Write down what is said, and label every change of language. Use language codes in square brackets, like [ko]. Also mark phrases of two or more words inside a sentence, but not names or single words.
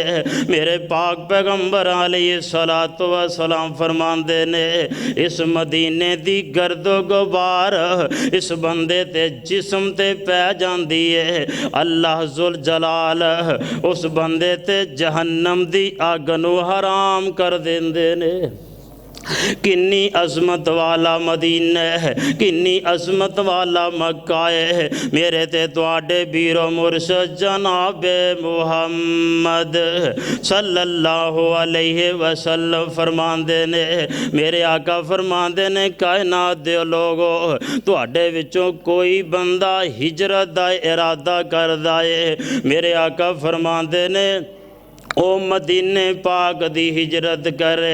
[pa] میرے پاک پیغمبر [ar] عليه الصلاة والسلام [pa] فرماندے نے اس مدینے دی گرد و غبار اس بندے تے جسم تے پے جاندی ہے, [ar] الله ذو الجلال [pa] اس بندے تے جہنم دی اگ نوں حرام کر دیندے نے. کنی عظمت والا مدینہ ہے، کنی عظمت والا مکہ ہے. میرے تے تہاڈے بیرو مرشد جنابِ محمد [ar] صلى الله عليه وسلم [pa] فرماندے نے، میرے آقا فرماندے نے کائنات دے لوگو تہاڈے وچوں کوئی بندہ ہجرت دا ارادہ کردا ہے، میرے آقا فرماندے نے او مدینے پاک دی ہجرت کرے.